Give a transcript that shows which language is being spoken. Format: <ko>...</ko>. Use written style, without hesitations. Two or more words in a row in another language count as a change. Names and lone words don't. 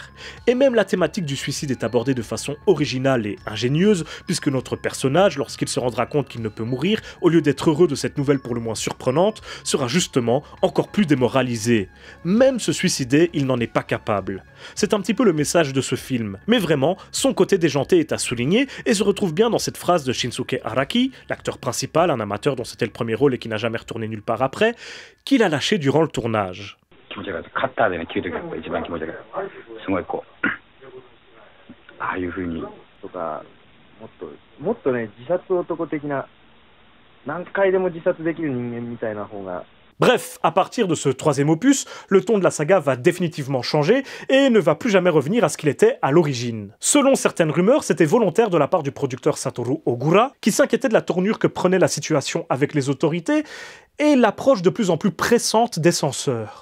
<fr>Et même la thématique du suicide est abordée de façon originale et ingénieuse, puisque notre personnage, lorsqu'il se rendra compte qu'il ne peut mourir, au lieu d'être heureux de cette nouvelle pour le moins surprenante, sera justement encore plus démoralisé. Même se suicider, il n'en est pas capable. C'est un petit peu le message de ce film, mais vraiment, son côté déjanté est à souligner et se retrouve bien dans cette phrase de Shinsuke Araki, l'acteur principal, un amateur dont c'était le premier rôle et qui n'a jamais retourné nulle part après, qu'il a lâché durant le tournage.</fr> <ja>カッターでね切る時が一番気持ち悪い。すごいこうああいう風にとかもっとね自殺男的な何回でも自殺できる人間みたいな方が。</ja> <fr>Bref, à partir de ce troisième opus, le ton de la saga va définitivement changer et ne va plus jamais revenir à ce qu'il était à l'origine. Selon certaines rumeurs, c'était volontaire de la part du producteur Satoru Ogura, qui s'inquiétait de la tournure que prenait la situation avec les autorités et l'approche de plus en plus pressante des censeurs.</fr>